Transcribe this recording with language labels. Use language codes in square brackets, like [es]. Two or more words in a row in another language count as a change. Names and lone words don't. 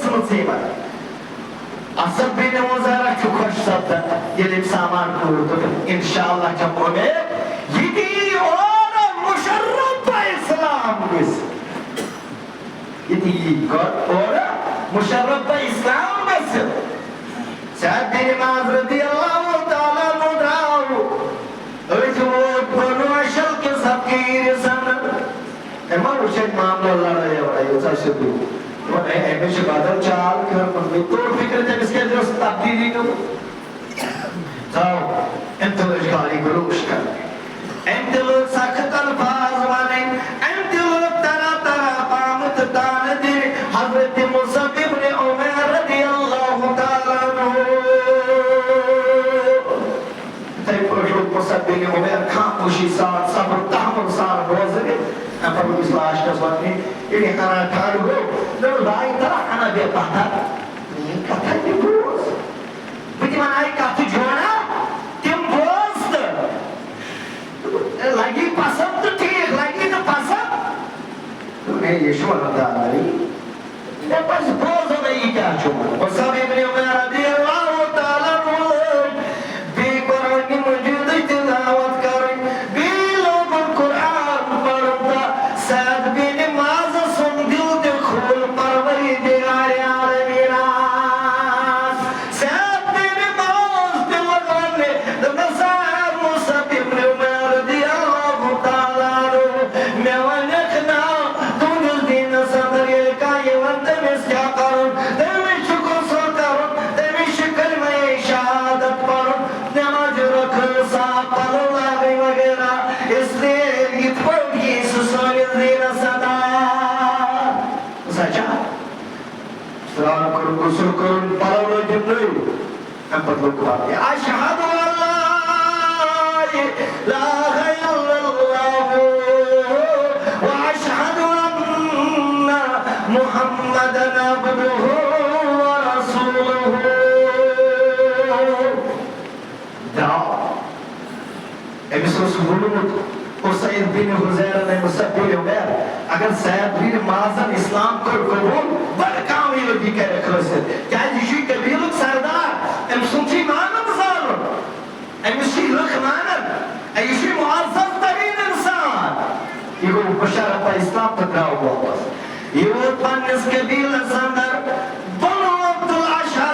[ks] مُصیٖبت اسد بن زُرارہ چھُ خۄش سپدان ییٚلہِ أمۍ سامان کوٚر دوٚپُن انشاءاللہ چھےٚ اُمید یہِ تہِ یی اورٕ مُشرف اسلام گٔژھِتھ یہِ تہِ یی اورٕ مُشرف اسلام گٔژھِتھ سعد بن معاذ [ar] رضی اللہ تعالیٰ عنہ [ks] درٛاو أتھۍ ووت بنو اشل کِس حقیٖرِس انٛدر أمۍ ما وٕچھ اَتہِ معاملہٕ لڑٲے وڑٲے ییٖژاہ سیوٚدُے أمِس چھِ بدل چال کٔرمٕژ مےٚ توٚر فِکرِ تٔمِس کیٛازِ ٲس تبدیٖلی گٔمٕژ ژاو أمۍ تہِ لٔج گالی گلوش کرٕنۍ أمۍ تہِ لوگ سخت الفاظ وَنٕنۍ أمۍ تہِ لوگ طرح طرح پامہٕ تہٕ تانہٕ دِنہِ حضرت مصعب ابن عمیر [ar] رضی اللہ تعالیٰ عنہ [ks] یِتھَے پٲٹھۍ لوگ مصعب بن عمیر خاموشی سان صبر تحمل سان بوزنہِ أمۍ پَتہٕ أمِس لاسٹَس وَننہِ ییٚلہِ ہنا ٹھنٛڈ گوٚو دوٚپُن بھایی ترا ہنا بے پتہ میٛٲنۍ کتھا تہِ بوز بہٕ تہِ وَنہٕ کتھٕ جوڑا تِم بوز تہٕ لگی پسنٛد تہٕ ٹھیٖک لگی نہٕ پسنٛد ہے یہِ چھُ وَنان دانے مےٚ پَزِ بوزُن یہِ کیٛاہ چھُ وَنان مصعب ابن عمیر [ar] رضی اللہ تعالیٰ عنہ [ks] بیٚیہِ قرآنِ مجیٖدٕچ تِلاوت کرٕنۍ بیٚیہِ لوگُن قرآن پرُن تہٕ سعد بن معاذ سُنٛد دِل تہِ کھوٗل پروردگارِ عالمیٖن سعد بن معاذ تہِ لوگ وَننہِ دوٚپنَس مصعب ابن عمیر [ar] رضی اللہ تعالیٰ عنہ [ks] مےٚ وَنیٚکھ نا تُہنٛدِس دیٖنس انٛدر ییٚلہِ کانٛہہ یِوان تٔمِس کیٛاہ کرُن تٔمِس چھُ غسل کرُن تٔمِس چھُ کلمہ شہادت پرُن نٮ۪مازِ رکھٕنۍ صاف پلو لاگٕنۍ وغیرہ [ur] اس لیے [ks] یِتھ پٲٹھۍ یی سُہ سٲنِس دیٖنس انٛدر سچا سرٛان کوٚرُن غسل کوٚرُن پلو لٲگِم نٔوۍ اَمہِ پتہٕ لوٚگ وَننہِ [ar] اشہدُ ان لا الہ الا اللہ واشہدُ ان محمدًا عبدہ ورسولہ [ks] درٛاو أمِس اوس ووٚنمُت حُسین بن حُذیرہ نے مصعب بن عمیر اگر سعد بن معاذن اسلام کوٚر قبوٗل بڑٕ کامیٲبی کرٮ۪کھ حٲصِل کیٛازِ یہِ چھُے قبیٖلُک سردار أمۍ سُنٛد چھُے مانُن زانُن أمِس چھُے لُکھ مانان یہِ چھُے معزز تریٖن اِنسان یہِ گوٚو مُشرف اسلام تہٕ درٛاو واپس یہِ ووت پننِس قبیٖلس انٛدر بنو عبدالعشر